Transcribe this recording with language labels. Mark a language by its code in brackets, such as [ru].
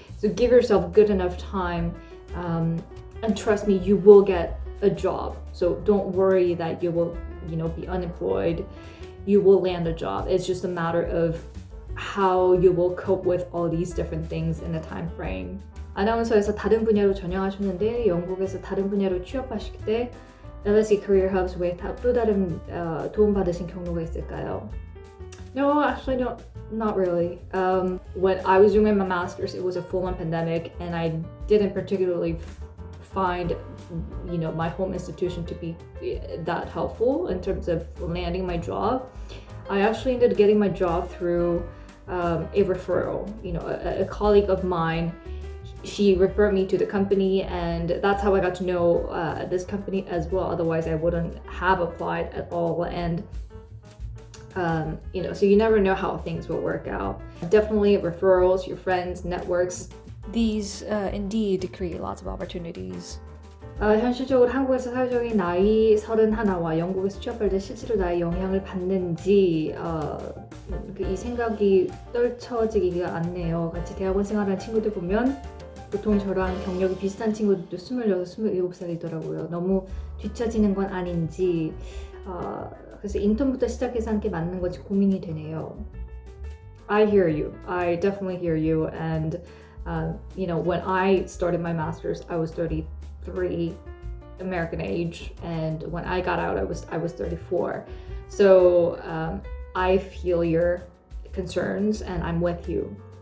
[en] So give yourself good enough time, and trust me, you will get a job. So don't worry that you will, be unemployed. You will land a job. It's just a matter of how you will cope with all these different things in a time frame. [ko] 아나운서에서 다른 분야로 전향하셨는데 영국에서 다른 분야로 취업하실 때 LSE Career Hubs 외에 또 다른 도움받으신 경로가 있을까요? [en] No, actually not really. When I was doing my master's, it was a full-on pandemic, and I didn't particularly find my home institution to be that helpful in terms of landing my job. I actually ended up getting my job through a referral. A colleague of mine, she referred me to the company, and that's how I got to know this company as well. Otherwise I wouldn't have applied at all. And so you never know how things will work out. Definitely referrals, your friends, networks, these indeed create lots of opportunities. [ko] 현실적으로 한국에서 사회적인 나이 31와 영국에서 취업할 때 실제로 나의 영향을 받는지 이 생각이 떨쳐지기가 않네요. 같이 대학원 생활하는 친구들 보면 보통 저랑 경력이 비슷한 친구들도 26, 27살이더라고요. 너무 뒤처지는 건 아닌지, 그래서 인턴부터 시작해서 함께 맞는 건지 고민이 되네요. [en] I hear you. I definitely hear you. And when I started my master's, I was 33 American age, and when I got out, I was 34. So I feel your concerns, and I'm with you.